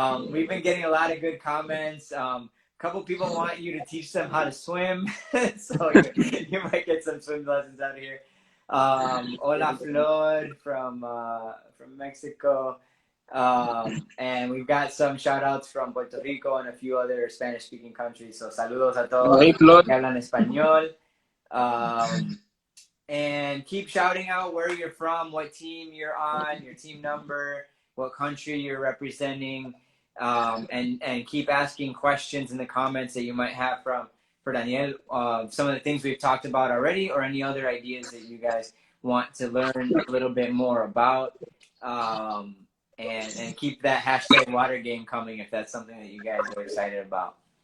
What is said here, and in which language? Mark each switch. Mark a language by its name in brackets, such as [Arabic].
[English] We've been getting a lot of good comments. A couple people want you to teach them how to swim, so you might get some swim lessons out of here. Hola Flor from Mexico, and we've got some shout outs from Puerto Rico and a few other Spanish speaking countries. [Spanish] So saludos a todos que hablan español. [English] And keep shouting out where you're from, what team you're on, your team number, what country you're representing, and keep asking questions in the comments that you might have for Daniel, some of the things we've talked about already, or any other ideas that you guys want to learn a little bit more about, and keep that hashtag water game coming if that's something that you guys are excited about.